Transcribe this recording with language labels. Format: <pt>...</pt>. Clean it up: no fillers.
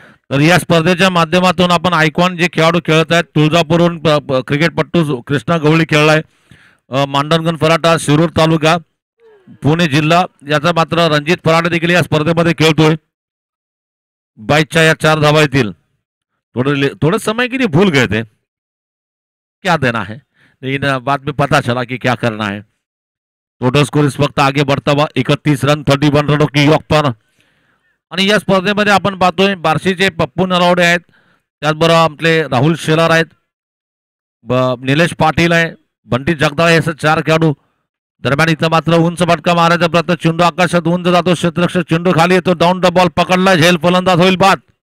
<mr>तर या स्पर्धेच्या माध्यमातून आपण आयकॉन जे खेळाडू खेळत आहेत तुळजापूरहून क्रिकेटपट्टू कृष्णा गवळी खेळलाय. मांडणगण फराटा शिरूर तालुका पुणे जिल्हा याचा मात्र रणजित फराटे देखील या स्पर्धेमध्ये खेळतोय. 22च्या या 4 धावा येतील.</mr> <hi>थोड़े समय के लिए भूल गए थे क्या देना है, लेकिन बाद में पता चला कि क्या करना है. टोटल स्कोर इस वक्त आगे बढ़ता हुआ 31 रन 31 रनों की योग पर.</hi> <mr>आणि या स्पर्धेमध्ये आपण पाहतोय बार्शीचे पप्पू नलावडे आहेत, त्याचबरोबर आपले राहुल शेलार आहेत, निलेश पाटील आहे, बंटी जगदाळे हे 4 खेळाडू. दरम्यान इथं मात्र उंच फटका मारायचा प्रयत्न, चेंडू आकाशात उंच जातो, क्षेत्ररक्षक चेंडू खाली येतो, डाऊन द बॉल पकडला, झेल फलंदाज होईल बाद.</mr>